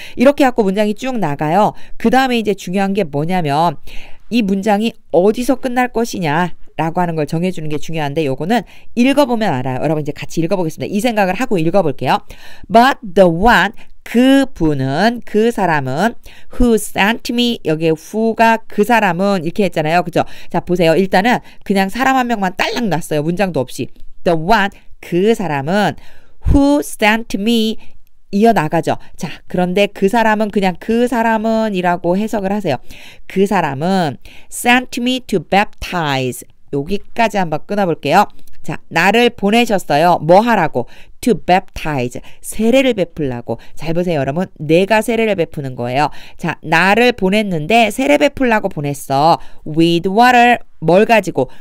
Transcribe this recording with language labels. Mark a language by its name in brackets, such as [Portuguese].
[Korean] 이렇게 갖고 문장이 쭉 나가요. 그 다음에 이제 중요한 게 뭐냐면 이 문장이 어디서 끝날 것이냐 라고 하는 걸 정해주는 게 중요한데, 요거는 읽어보면 알아요. 여러분 이제 같이 읽어보겠습니다. 이 생각을 하고 읽어볼게요. [English] But the one, [Korean] 그분은, 그 사람은 [English] who sent me, [Korean] 여기에 who가 그 사람은 이렇게 했잖아요. 그죠? 자, 보세요. 일단은 그냥 사람 한 명만 딸랑 났어요. 문장도 없이. [English] The one, [Korean] 그 사람은 [English] who sent me, [Korean] 이어나가죠. 자, 그런데 그 사람은 그냥 그 사람은 이라고 해석을 하세요. 그 사람은 [English] sent me to baptize. [Korean] 여기까지 한번 끊어볼게요. 자, 나를 보내셨어요. 뭐 하라고? [English] To baptize. [Korean] 세례를 베풀라고. 잘 보세요, 여러분. 내가 세례를 베푸는 거예요. 자, 나를 보냈는데 세례 베풀라고 보냈어. [English] With water. [Korean] 뭘 가지고?